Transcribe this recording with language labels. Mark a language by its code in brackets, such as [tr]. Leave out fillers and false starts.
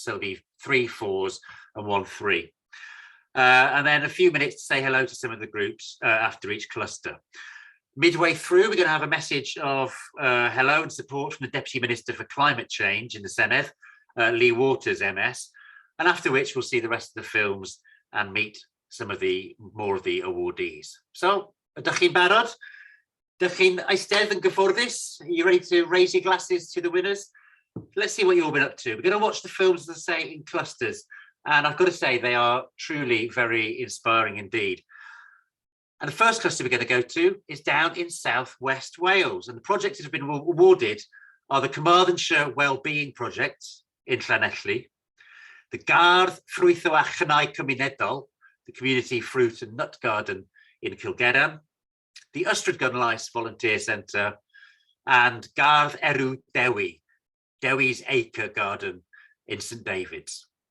[en] So there'll be 3 4s and 1 3. And then a few minutes to say hello to some of the groups after each cluster. Midway through, we're going to have a message of hello and support from the Deputy Minister for Climate Change in the Senedd, Lee Waters, MS, and after which we'll see the rest of the films and meet some of more of the awardees. [cy] So, ydych chi'n barod? Ydych chi'n eistedd yn gyfforddus? [en] Are you ready to raise your glasses to the winners? Let's see what you've all been up to. We're going to watch the films, as I say, in clusters. And I've got to say, they are truly very inspiring indeed. And the first cluster we're going to go to is down in southwest Wales. And the projects that have been awarded are the Carmarthenshire Wellbeing Project in Llanelli, the Gardd Ffrwytho a Chynau Cymunedol, the Community Fruit and Nut Garden in Cilgerran, the Ystrad Gunlais Volunteer Centre, and Gardd Erw Dewi, Dewi's Acre Garden in St David's.